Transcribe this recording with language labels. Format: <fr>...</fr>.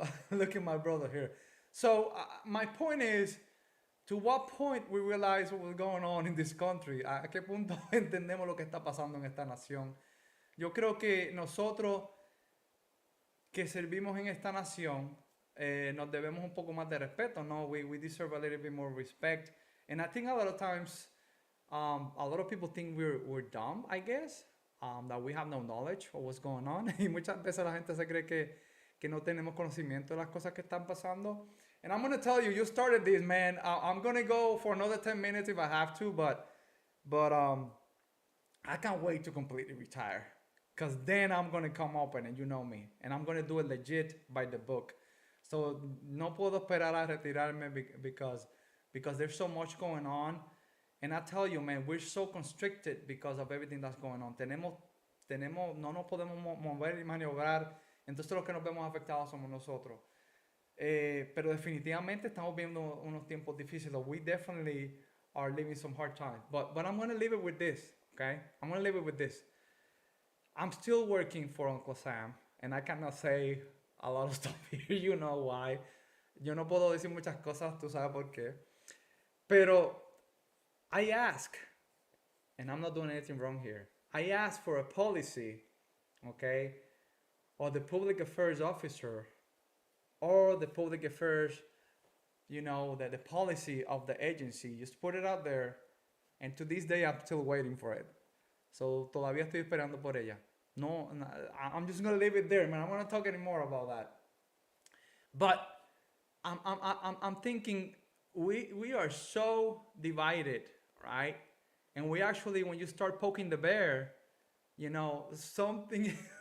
<en>Look at my brother here. So, my point is, to what point we realize what was going on in this country?</en> <es>¿A qué punto entendemos lo que está pasando en esta nación? Yo creo que nosotros que servimos en esta nación, nos debemos un poco más de respeto, ¿no?</es> <en>We deserve a little bit more respect. And I think a lot of times A lot of people think we're dumb, I guess, that we have no knowledge of what's going on.</en> <es>Y muchas veces la gente se cree que no tenemos conocimiento de las cosas que están pasando.</es> <en>And I'm gonna tell you, you started this, man. I'm gonna go for another 10 minutes if I have to, but I can't wait to completely retire. Cause then I'm gonna come open and you know me. And I'm gonna do it legit by the book. So</en> <es>no puedo esperar a retirarme</es> <en>because there's so much going on. And I tell you, man, we're so constricted because of everything that's going on.</en> <es>No nos podemos mover y maniobrar. Entonces los que nos vemos afectados somos nosotros. Pero definitivamente estamos viendo unos tiempos difíciles.</es> <en>We definitely are living some hard times. But I'm going to leave it with this, okay? I'm going to leave it with this. I'm still working for Uncle Sam, and I cannot say a lot of stuff here. You know why.</en> <es>Yo no puedo decir muchas cosas, tú sabes por qué.</es> <en>Pero I ask, and I'm not doing anything wrong here. I ask for a policy, okay, or the public affairs officer, or the public affairs, you know, the policy of the agency. Just put it out there, and to this day, I'm still waiting for it.</en> <es>So todavía estoy esperando por ella.</es> <en>No, I'm just gonna leave it there, man. I'm gonna talk anymore about that. But I'm thinking we are so divided, right? And we actually, when you start poking the bear, you know, something.</en>